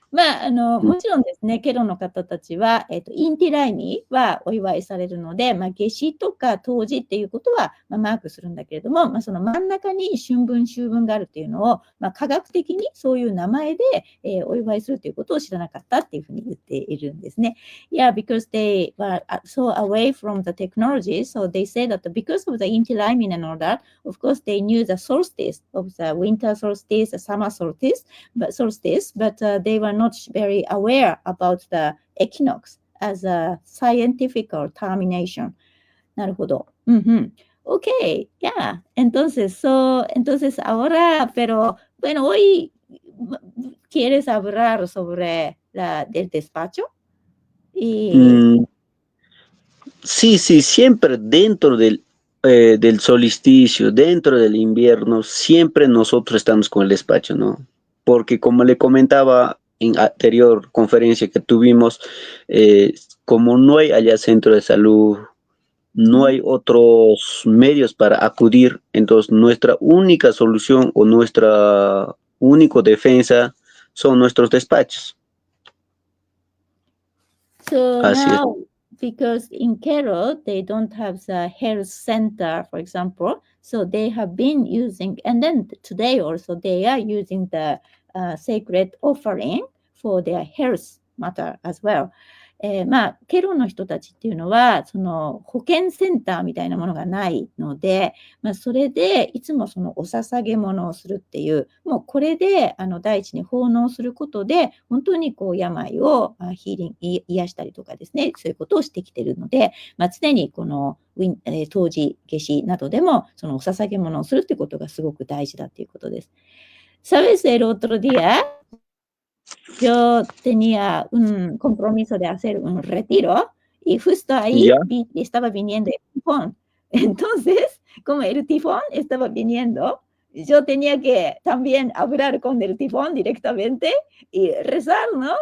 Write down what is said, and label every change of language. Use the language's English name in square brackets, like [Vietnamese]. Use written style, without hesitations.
[Japanese] まあ、もちろんですね、ケロの方たちは、インティライミはお祝いされるので、夏至とか冬至っていうことは、マークするんだけれども、その真ん中に春分、秋分があるっていうのを、科学的にそういう名前で、お祝いするということを知らなかったっていうふうに言っているんですね。 [English] Yeah, because they were so away from the technology, so they say that because of the inter-lining and all that, of course they knew the solstice of the winter solstice, the summer solstice, but they were not very aware about the equinox as a scientific termination. [Japanese] なるほど。 [English] Okay, yeah. [Spanish] Entonces, ahora, pero bueno, hoy ¿quieres hablar sobre del despacho? Sí, siempre dentro del solsticio, dentro del invierno, siempre nosotros estamos con el despacho, ¿no? Porque como le comentaba en anterior conferencia que tuvimos, como no hay allá centro de salud, no hay otros medios para acudir, entonces nuestra única solución o nuestra única defensa son nuestros despachos. [English] So now, because in Kero, they don't have the health center, for example, so they have been using, and then today also they are using the sacred offering for their health matter as well. [Japanese] ケロの人たちっていうのは、その保健センターみたいなものがないので、それでいつもそのお捧げ物をするっていう、もうこれで大地に奉納することで、本当にこう病を癒したりとかですね、そういうことをしてきているので、常にこの冬至、夏至などでも、そのお捧げ物をするっていうことがすごく大事だっていうことです。 [Spanish] ¿Sabes el otro día? Yo tenía un compromiso de hacer un retiro y justo ahí estaba viniendo el tifón. Entonces, como el tifón estaba viniendo, yo tenía que también hablar con el tifón directamente y rezar, ¿no?